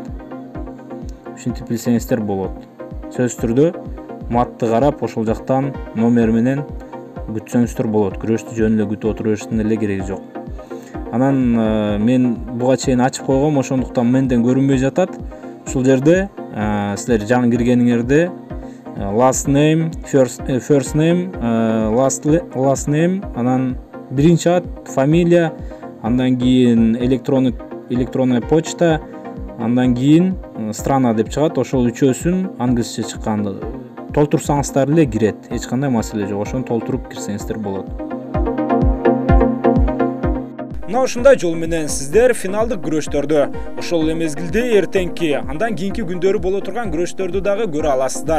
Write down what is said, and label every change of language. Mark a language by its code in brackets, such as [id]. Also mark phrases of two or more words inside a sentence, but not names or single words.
[ky] Ушинтип билсеңиздер болот. Сөзсүз түрдө матты карап, ошол жактан номер менен күтсөңүздөр болот. Күрөштү жөн эле күтүп отура бериштин эле кереги жок. Анан мен буга чейин ачып койгом, ошондуктан менден көрүнбөй жатат. Ушул жерде силер жаңы киргениңерде [en] last name, first name, last name, [ky] анан биринчи ат, фамилия, андан кийин [ru] электронная почта, [ky] андан кийин страна деп чыгат. Ошол үчөөсүн англисче чыкканды толтурсаңыздар эле кирет. Эч кандай маселе жок. Ошону толтуруп кирсеңиздер болот. Мына ушундай жол менен сиздер финалдык күрөштөрдү, ошол эле мезгилде эртеңки, андан кийинки күндөрү боло турган күрөштөрдү дагы көрө аласыздар.